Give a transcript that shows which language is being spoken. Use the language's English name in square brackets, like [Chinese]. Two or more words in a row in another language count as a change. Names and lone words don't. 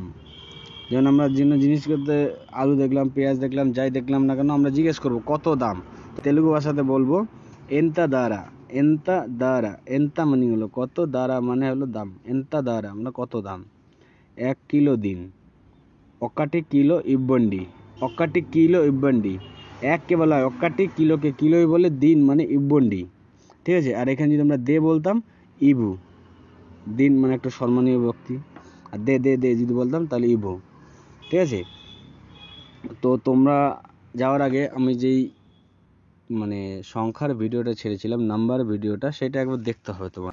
[Bangla] যেমন আমরা জিনিস করতে আলু দেখলাম, পেঁয়াজ দেখলাম, যাই দেখলাম না কেন আমরা জিজ্ঞেস করবো কত দাম। তেলুগু ভাষাতে বলবো [Telugu] ఎంత ధర। ఎంత ధర, [Bangla] এন্তা মানে হলো কত, দারা মানে হলো দাম। [Telugu] ఎంత ధర [Bangla] মানে কত দাম। 1 কিলো দিন, [Telugu] ఒక్కటి কিলো ఇవ్వండి। ఒక్కటి কিলো ఇవ్వండి, [Bangla] এককে বলা হয় ఒక్కటి, কিলোকে কিলোই বলে, দিন মানে ইব্বন্ডি, ঠিক আছে? আর এখানে যদি আমরা দে বলতাম ইবু, দিন মানে একটা সম্মানীয় ব্যক্তি, আর দে দে দে যদি বলতাম তাহলে ইবু, ঠিক আছে? তো তোমরা যাওয়ার আগে আমি যেই মানে সংখ্যার ভিডিওটা ছেড়েছিলাম, নাম্বার ভিডিওটা, সেটা একবার দেখতে হবে তোমার।